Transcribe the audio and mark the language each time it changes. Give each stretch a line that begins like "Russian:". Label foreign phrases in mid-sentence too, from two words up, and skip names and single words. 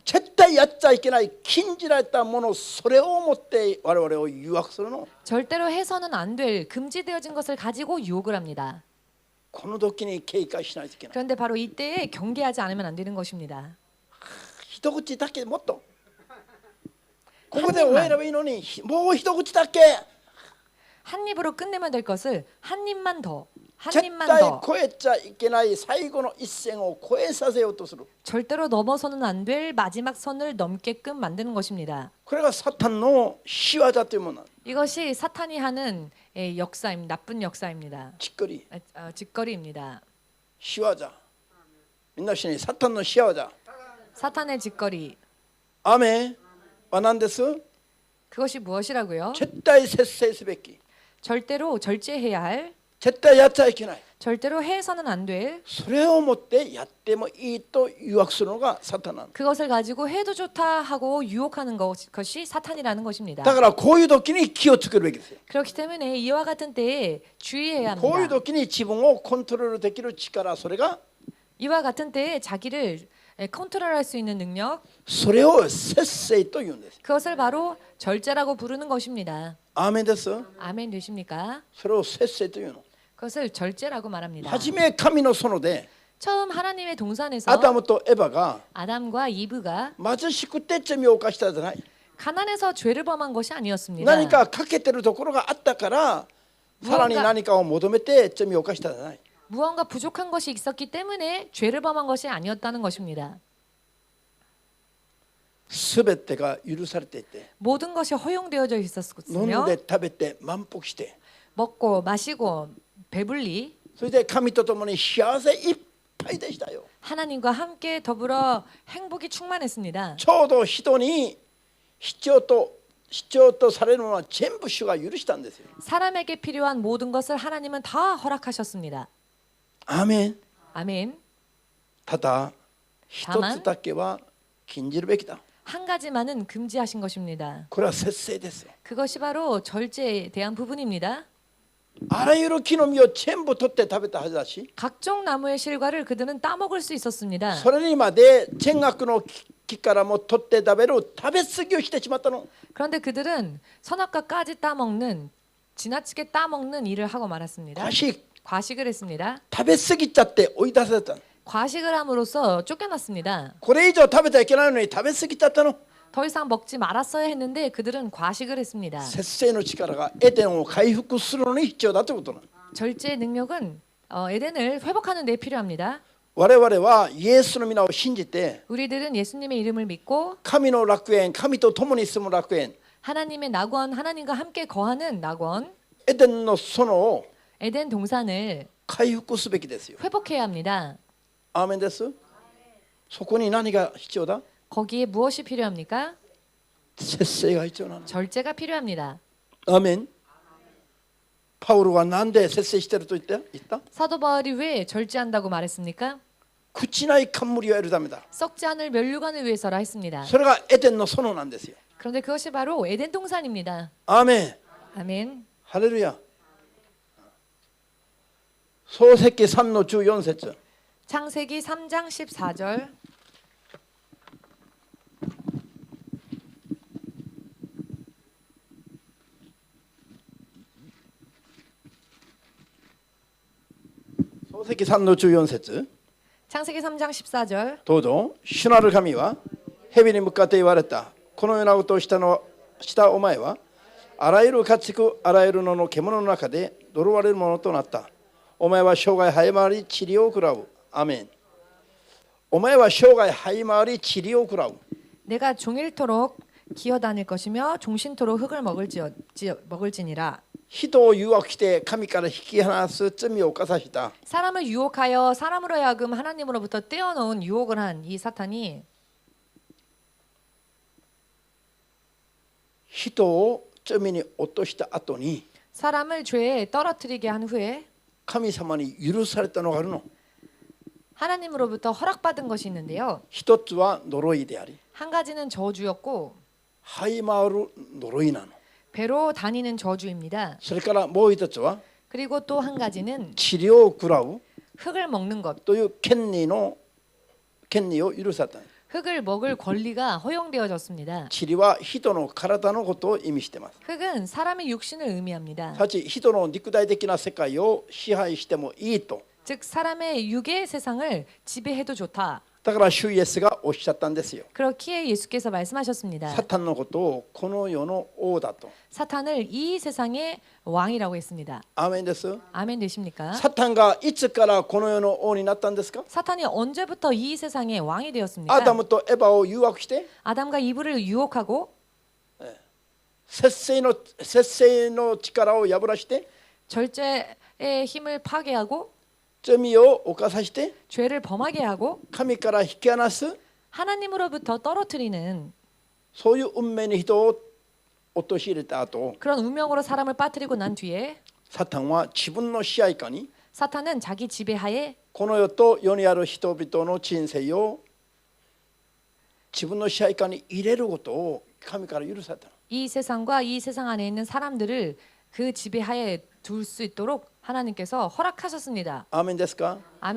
Japanese: 絶対やっちゃいけない禁じられたものそれを持って我々を誘惑するの。
Korean: 절대로 해서는 안 될 금지되어진 것을 가지고 유혹을 합니다.
Japanese: この時に警戒しないといけない。
Korean: 그런데 바로 이때에 경계하지 않으면 안 되는 것입니다.
Japanese: 一口だけもっとここで終えればいいのにもう一口だけ
Korean: 한 입으로 끝내면 될 것을 한 입만 더, 한
Japanese: 絶
Korean: 입만
Japanese: 対
Korean: 더.
Japanese: 超えちゃいけない最後の一線を超えさせようとする。
Korean: 절대로 넘어서는 안 될 마지막 선을 넘게끔 만드는 것입니다.
Japanese: これがサタンの仕業というもの。
Korean: 이것이 사탄이 하는 역사입니다. 나쁜 역사입니다. ちっこり 짓거리입니다.
Japanese: 仕業。みんな一緒にサタンの仕業。
Korean: 사탄의 짓거리.
Japanese: 雨は何です？
Korean: 그것이 무엇이라고요?
Japanese: 絶対節制すべき。
Korean: 절대로 절제해야 할,
Japanese: 絶対やっちゃいけない。
Korean: 절대로 해서는 안 될,
Japanese: それを持ってやってもいいと誘惑するのがサタンなの。
Korean: 그것을 가지고 해도 좋다 하고 유혹하는 것이 사탄이라는 것입니다.
Japanese: だからこういう時に気をつけるべきですよ。
Korean: 그렇기 때문에 이와 같은 때에 주의해야
Japanese: こういう
Korean: 합니다.
Japanese: 時に自分をコントロールできる力、それが
Korean: 이와 같은 때에 자기를 컨트롤할 수 있는 능력,
Japanese: それを節制と言うんです。
Korean: 그것을 바로 절제라고 부르는 것입니다.
Japanese: アーメンです。
Korean: 아멘 되십니까?
Japanese: それを節制というの。
Korean: 그것을 절제라고 말합니다.
Japanese: はじめ神の園で
Korean: 처음 하나님의 동산에서
Japanese: アダムとエバが
Korean: 아담과 이브가
Japanese: 貧しくて罪を犯したじゃない。
Korean: 가난해서 죄를 범한 것이 아니었습니다.
Japanese: 何か欠けてるところがあったからさらに何かを求めて罪を犯したじゃない。
Korean: 무언가 부족한 것이 있었기 때문에 죄를 범한 것이 아니었다는 것입니다.
Japanese: すべてが許されていて
Korean: 모든 것이 허용되어져
Japanese: 飲ん
Korean: 있었으며
Japanese: で食べて満腹して
Korean: 먹고 마시고 배불리
Japanese: それで神と共に幸せいっぱいでしたよ。
Korean: 하나님과 함께 더불어 행복이 충만했습니다.
Japanese: ちょうど人に必要とされるのは全部主が許したんですよ。
Korean: 사람에게 필요한 모든 것을 하나님은 다 허락하셨습니다.
Japanese: アーメン。
Korean: 아멘.
Japanese: ただ一つだけは禁じるべきだ。
Korean: 한 가지만은 금지하신 것입니다.
Japanese: これは節制ですよ。
Korean: 그것이 바로 절제에 대한 부분입니다.
Japanese: あらゆる木の実を全部取って食べたはずだし
Korean: 각종 나무의 실과를 그들은 따먹을 수 있었습니다.
Japanese: それにまで善悪の木からも取って食べる食べ過ぎをしてしまったの。
Korean: 그런데 그들은 선악과까지 따먹는 지나치게 따먹는 일을 하고 말았습니다. 과식을 했습니다.
Japanese: 食べ過ぎちゃって追い出されたの。
Korean: 과식을 함으로써 쫓겨났습니다.
Japanese: これ以上食べてはいけないのに食べ過ぎちゃったの。
Korean: 더 이상 먹지 말았어야 했는데 그들은 과식을 했습니다.
Japanese: 節制の力がエデンを回復するのに必要だということなの。
Korean: 절제의 능력은 에덴을 회복하는 데 필요합니다.
Japanese: 我々はイエスの皆を信じて
Korean: 우리들은 예수님의 이름을 믿고
Japanese: 神の楽園、神と共に住む楽園、
Korean: 하나님의 낙원, 하나님과 함께 거하는 낙원,
Japanese: エデンの園を
Korean: 에덴 동산을
Japanese: 回復すべきですよ。
Korean: 회복해야 합니다.
Japanese: アーメンです。そこに何が必要だ？
Korean: 거기에 무엇이 필요합니까?
Japanese: 節制が必要なの。
Korean: 절제가 필요합니다.
Japanese: アーメン。パウロは何で節制してると言った？
Korean: 사도 바울이 왜 절제한다고 말했습니까?
Japanese: 朽ちない冠を得るためだ。
Korean: 썩지 않을 면류관을 위해서라 했습니다.
Japanese: それがエデンの園なんですよ。
Korean: 그런데 그것이 바로 에덴 동산입니다.
Japanese: アーメン。
Korean: 아멘.
Japanese: ハレルヤ。創世記3の14節。
Korean: 창세기 3장 14절.
Japanese: 創世記3の14節。
Korean: 창세기 3장 14절.
Japanese: どうぞ。主なる神は蛇に向かって言われた。このようなことをしたお前はあらゆる家畜、あらゆるのの獣の中で呪われるものとなった。お前は生涯這い回り塵を食らう。アメン。お前は生涯這い回り塵を食らう。
Korean: 내가 종일토록 기어다닐 것이며 종신토록 흙을 먹을지니라.
Japanese: 人を誘惑して神から引き離す罪を犯させた。
Korean: 사람을 유혹하여 사람으로 하여금 하나님으로부터 떼어놓은 유혹을 한 이 사탄이
Japanese: 人を罪に落とした後に
Korean: 사람을 죄에 떨어뜨리게 한 후에
Japanese: 神様に許されたのがあるの。
Korean: 하나님으로부터 허락받은 것이 있는데요.
Japanese: 一つは呪いであり、
Korean: 한 가지는 저주였고
Japanese: 這い回る呪いなの。
Korean: 배로 다니는 저주입니다.
Japanese: それからもう一つは
Korean: 그리고 또 한 가지는
Japanese: 塵を食らう
Korean: 흙을 먹는 것.
Japanese: という権利を許された。
Korean: 흙을 먹을 권리가 허용되어졌습니다.
Japanese: 塵は人の体のことを意味しています。
Korean: 흙은 사람의 육신을 의미합니다.
Japanese: たち人の肉体的な世界を支配してもいいと。
Korean: 즉 사람의 육의 세상을 지배해도 좋다.
Japanese: だから主イエスがおっしゃったんですよ。
Korean: 그렇기에 예수께서 말씀하셨습니다.
Japanese: サタンのことをこの世の王だと。
Korean: 사탄을 이 세상의 왕이라고 했습니다.
Japanese: アーメンです。
Korean: 아멘 되십니까?
Japanese: サタンがいつからこの世の王になったんですか？
Korean: 사탄이 언제부터 이 세상의 왕이
Japanese: ア
Korean: 되었습니까?
Japanese: ダムとエバを誘惑して
Korean: 아담과 이브를 유혹하고
Japanese: 節制の力を破らして
Korean: 절제의 힘을 파괴하고
Japanese: 罪を犯させて
Korean: 죄를 범하게 하고
Japanese: 神から引き離す
Korean: 하나님으로부터 떨어뜨리는
Japanese: そういう運命に人を陥れた後、
Korean: 그런 운명으로 사람을 빠뜨리고 난 뒤에
Japanese: サタンは自分の支配下に
Korean: 사탄은 자기 지배하에
Japanese: この世と世にある人々の人生を自分の支配下に入れることを神から許された。
Korean: 이 세상과 이 세상 안에 있는 사람들을 그 지배하에 둘 수 있도록 하나님께서 허락하셨습니다.
Japanese: アーメンですか？
Korean: 아멘